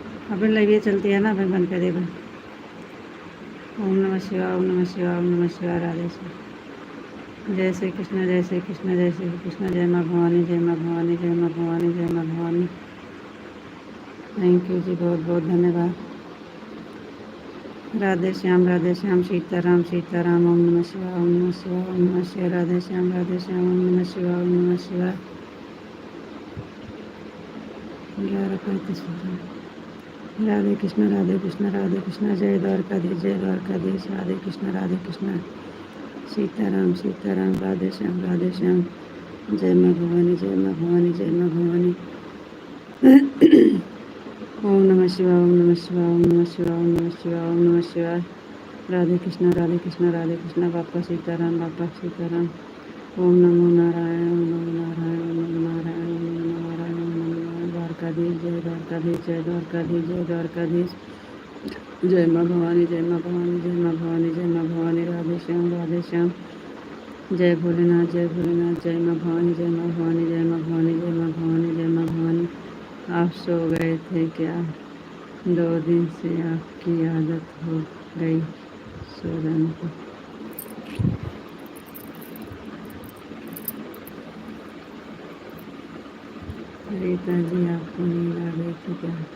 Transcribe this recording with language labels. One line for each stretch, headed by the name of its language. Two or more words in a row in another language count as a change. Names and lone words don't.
Hindi: अबे लाइव चलती है ना, भाई बंद कर दे भाई।
Sanskrit: ओम नमः शिवाय, ओम नमः शिवाय, ओम नमः शिवाय।
Hindi: राधे श्री जय श्री कृष्ण, जय श्री कृष्ण, जय श्री कृष्ण। जय माँ भवानी, जय माँ भवानी, जय माँ भवानी, जय माँ भवानी।
English: thank you
Hindi: जी, बहुत बहुत धन्यवाद। राधे श्याम, राधे श्याम, सीताराम सीताराम।
Sanskrit: ओम नमः शिवाय, ओम नमः शिवाय, ओम नमः शिवाय। राधे श्याम, राधे श्याम, ओम नमः शिवाय, ओम नमः शिवाय।
Hindi: 11:35। राधे कृष्ण, राधे कृष्ण, राधे कृष्ण। जय द्वारकाधीश, जय द्वारकाधीश। राधे कृष्ण, राधे कृष्ण, सीताराम सीताराम। राधे श्याम, राधे श्याम। जय माँ भवानी, जय माँ भवानी, जय माँ भवानी।
Sanskrit: ओम नमः शिवाय, ओम नमः शिवाय, ओम नमः शिवाय, ओम नमः शिवाय, ओम नमः शिवाय।
Hindi: राधे कृष्ण, राधे कृष्ण, राधे कृष्ण। बापा सीताराम, बापा सीताराम।
Sanskrit: ओम नमो नारायण, ओम नमो नारायण, ओम नमो नारायण, ओम नमो नारायण, ओम नमो नारायण।
Hindi: द्वारकाधीश, जय द्वारकाधीश, जय द्वारकाधीश, जय द्वारकाधीश। जय माँ भवानी, जय माँ भवानी, जय माँ भवानी, जय माँ भवानी। राधे श्याम, राधे श्याम। जय भोलेनाथ, जय भोलेनाथ। जय माँ भवानी, जय माँ भवानी, जय माँ भवानी, जय माँ भवानी, जय माँ भवानी। आप सो गए थे क्या? 2 दिन से आपकी आदत हो गई सो जाने की। रीता जी, आपको नींद आ गई थी क्या?